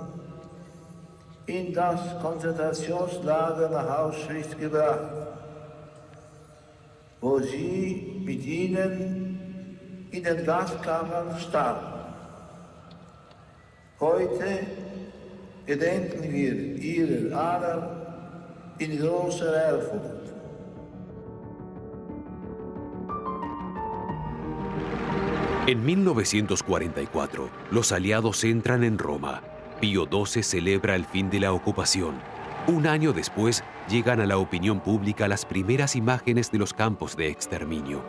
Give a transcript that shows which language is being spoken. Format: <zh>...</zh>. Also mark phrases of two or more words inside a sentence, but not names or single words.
<de>in das Konzentrationslager nach Auschwitz gebracht, wo sie mit ihnen in den Gaskammern starben. Heute gedenken wir ihrer aller in großer Ehrfurcht.</de> <es>En 1944, los aliados entran en Roma. Pío XII celebra el fin de la ocupación. Un año después, llegan a la opinión pública las primeras imágenes de los campos de exterminio.</es>